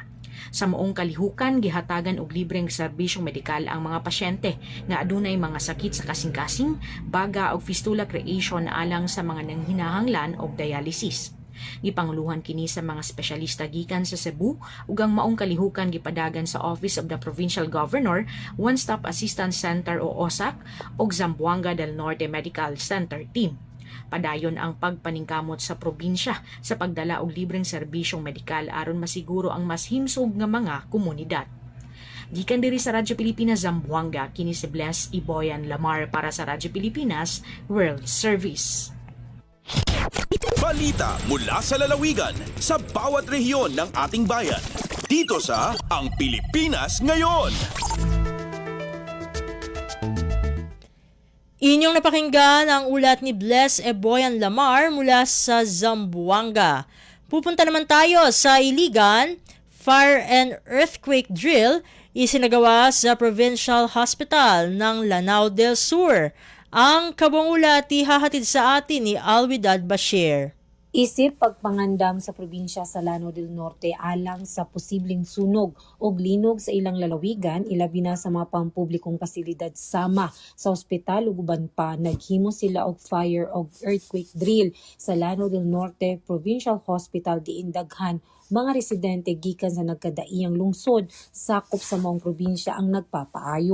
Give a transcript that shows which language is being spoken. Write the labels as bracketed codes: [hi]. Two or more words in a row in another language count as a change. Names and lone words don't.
[ceb] Sa maong kalihukan, gihatagan og libreng serbisyong medikal ang mga pasyente nga adunay mga sakit sa kasing-kasing, baga og [en] fistula creation [ceb] alang sa mga nanghinahanglan og dialysis. Gipanguluhan kini sa mga espesyalista gikan sa Cebu ug ang maong kalihukan gipadagan sa Office of the Provincial Governor, One Stop Assistance Center o OSAC ug Zamboanga del Norte Medical Center team. Padayon ang pagpaningkamot sa probinsya sa pagdala og libreng serbisyong medikal aron masiguro ang mas himsog nga mga komunidad. Gikan diri sa Radyo Pilipinas Zamboanga, kini si Bless Eboyan Lamar para sa Radyo Pilipinas World Service. [tl] Balita mula sa lalawigan sa bawat rehiyon ng ating bayan. Dito sa Ang Pilipinas Ngayon. Inyong napakinggan ang ulat ni Bless Eboyan Lamar mula sa Zamboanga. Pupunta naman tayo sa Iligan. [en] Fire and earthquake drill [tl] isinagawa sa Provincial Hospital ng Lanao del Sur. Ang kabong ulat ihahatid sa atin ni Alwidad Bashir. [ceb] Isip pagpangandam sa probinsya sa Lanao del Norte alang sa posibleng sunog o linog sa ilang lalawigan, ilabi na sa mga pampublikong pasilidad sama sa ospital ug uban pa, naghimo sila og fire og [en] earthquake drill [ceb] sa Lanao del Norte Provincial Hospital diin daghan mga residente gikan sa nagkadaiyang lungsod sakop sa maong probinsya ang nagpapaayo.